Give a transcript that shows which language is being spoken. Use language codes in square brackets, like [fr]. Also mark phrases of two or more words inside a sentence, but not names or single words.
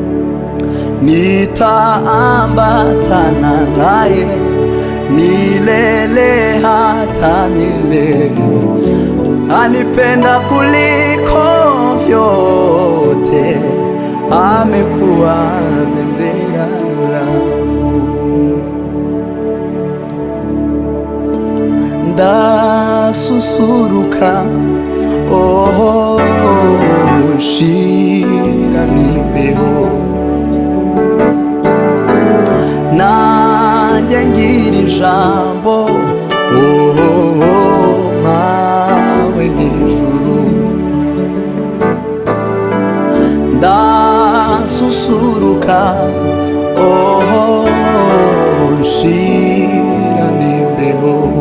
[sw] nitaambatana naye milele hata milele anipenda kuliko vyote amekuwa bendera langu [rw] ndasusuruka nshira n'imbeho nanjye ngira ijambo mawe n'ijuru ndasusuruka nshira n'imbeho